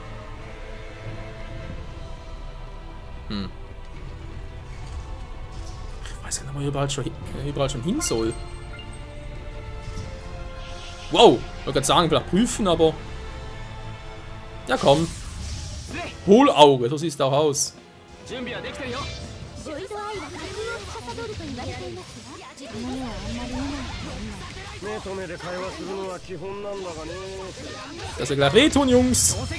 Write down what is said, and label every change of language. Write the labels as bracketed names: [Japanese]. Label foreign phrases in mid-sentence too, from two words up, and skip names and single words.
[German] Ich weiß gar nicht, wo ich überall schon hin soll. Wow, ich wollte gerade sagen, vielleicht prüfen, aber... Ja, komm. Hohlauge, so sieht es auch aus. [Japanese] ボイドアイは架空を司ると言われていますが、この世はあんまり見ない。目と目で会話するのは基本なんだがね。 [German] Das wird gleich wehtun, Jungs.